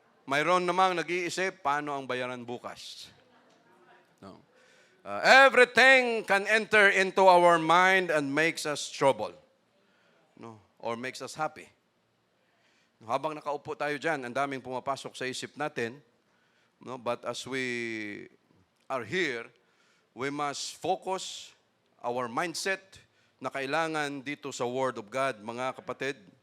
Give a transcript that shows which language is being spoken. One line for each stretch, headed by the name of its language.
Filipino: Mayroon namang nag-iisip, paano ang bayaran bukas? No.
English: Everything can enter into our mind and makes us trouble. No? Or makes us happy.
Filipino: Habang nakaupo tayo dyan, ang daming pumapasok sa isip natin.
English: No? But as we are here, we must focus our mindset
Filipino: na kailangan dito sa
English: Word of God, mga kapatid.